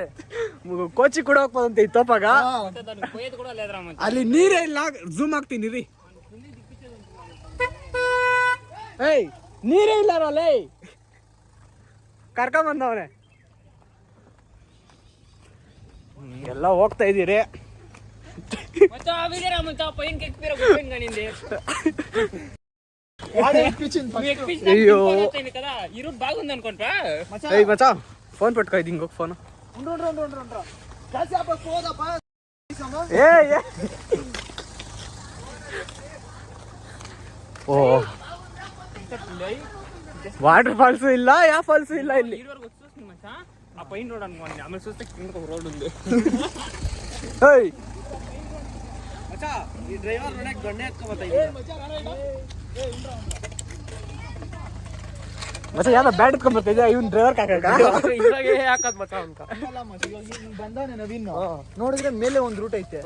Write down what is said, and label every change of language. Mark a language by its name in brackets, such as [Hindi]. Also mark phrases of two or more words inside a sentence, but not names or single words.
[Kannada] ಕೋಚಿ ಕೂಡ ಹೋಗ್ಬೋದಂತೆ ಈ ತೋಪಾಗ. ಅಲ್ಲಿ ನೀರೇ ಇಲ್ಲ. ಝೂಮ್ ಆಗ್ತೀನಿ ರೀ. ಏಯ್ ನೀರೇ ಇಲ್ಲ ರೋಲೇ. ಕರ್ಕೊಂಡ್ ಬಂದವನೆ. ಎಲ್ಲ ಹೋಗ್ತಾ ಇದೀರಿ. [Telugu] అయ్యో ఏయ్ మచ్చా ఫోన్ పట్టుకో ఇది ఇంకొక ఫోన్. [Kannada] ఓ [English] water falls [Kannada] ಇಲ್ಲ ಯಾವ ಫಾಲ್ಸ್ ಇಲ್ಲ ಇಲ್ಲಿ. [Telugu] ఆ పైన రోడ్ అనుకోండి. ఆమె చూస్తే కింద ఒక రోడ్ ఉంది. ఏయ్ [Kannada] ಮಚಾ ಈ ಡ್ರೈವರ್ ನೋಡಕ್ ಗಣ್ಣೆ ಹತ್ಕೊಂಬತ್ತ. ಮಚ್ಚ ಯಾವ್ದೋ ಬ್ಯಾಟ್ ಎತ್ಕೊಂಡ್ ಬರ್ತಿದ್ಯಾ ಇವನ್ ಡ್ರೈವರ್ ಇದ್ರಾಗೆ ಹಾಕದ್ ಮಚಾ ಅಂತ. ಬಂದಾನೆ ನವೀನ್ ನೋಡಿದ್ರೆ ಮೇಲೆ ಒಂದ್ ರೂಟ್ ಐತೆ.